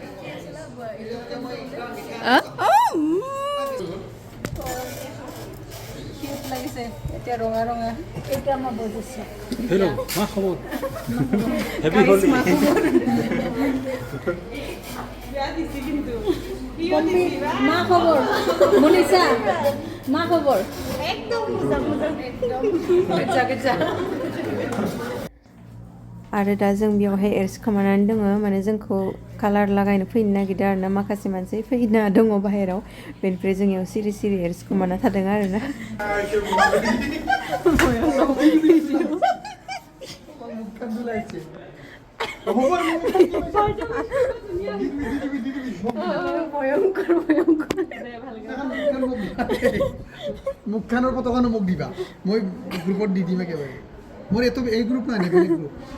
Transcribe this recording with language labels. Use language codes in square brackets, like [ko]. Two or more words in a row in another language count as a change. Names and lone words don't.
[as] লাগিছে এতিয়া ৰঙা ৰঙা এটা মই বুজিছো হেল্ল' মা খবৰ হেপী হলি মা খবৰ বিয়া দিছি কিন্তু মা খবৰ মনীষা মা খবৰ একদম [brx] मोजां आरो दा जों बेयावहाय एरेस्ट खालामनानै दङ माने जोंखौ कालार लागायनो फैनो नागिरदों आरोना माखासे मानसि फैना दङ बाहेराव बेनिफ्राय जोंनियाव सिरि सिरि एरेस्ट खालामना थादों आरोना [as] মুখখানৰ পতকানো মোক দিবা মই গ্ৰুপত দি দিম একেবাৰে মোৰ এইটো এই গ্ৰুপ নাই বেলেগ গ্ৰুপ